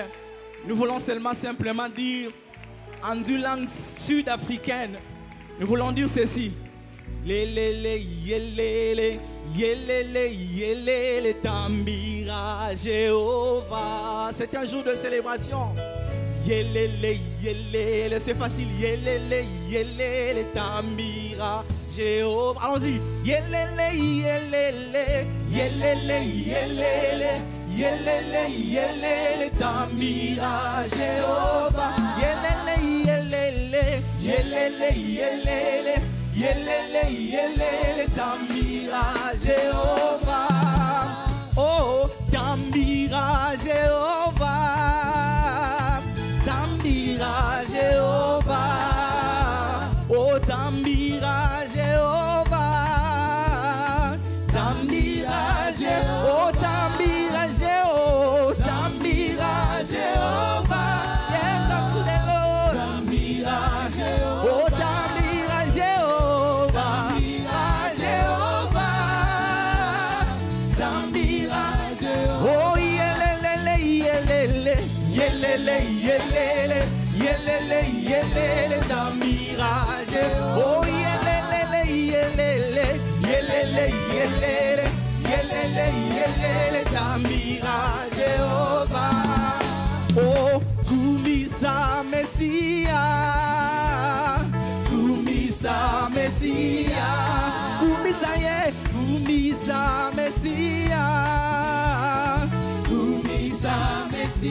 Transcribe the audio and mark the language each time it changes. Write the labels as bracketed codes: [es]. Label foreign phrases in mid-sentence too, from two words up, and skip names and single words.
[fr] Nous voulons simplement dire en une langue sud-africaine, nous voulons dire ceci. [sn] Lelele, yelele, yelele, yelele, tambira Jéhovah. [fr] C'est un jour de célébration. [sn] Yelele, yelele, [fr] c'est facile. [sn] Yelele, yelele, tambira Jéhovah. Allons-y. Yelele, yelele, yelele, yelele, yelele, yelele, tambira Jéhovah. Yelele, yelele, yelele, yelele, yelele, yelele, tambira Jéhovah. Oh, tambira Jéhovah. Tambira Jéhovah. Oh, tambira Jéhovah. Tambira Jéhovah. Oh, tambira Jéhovah. Tambira Jéhovah. [en] Yes, up to the Lord. [sn] Tambira Jéhovah. Oh, tambira Jéhovah. Tambira Jéhovah. Tambira Jéhovah. Oh, yelele, yelele, yelele, yelele, yelele, yelele, tambira Jéhovah. Oh, yelele, yelele, yelele, yelele, yelele, yelele, tambira Jéhovah. Oh, kumisa Messia, kumisa Messia, kumisa ye, kumisa Messia, kumisa Messia.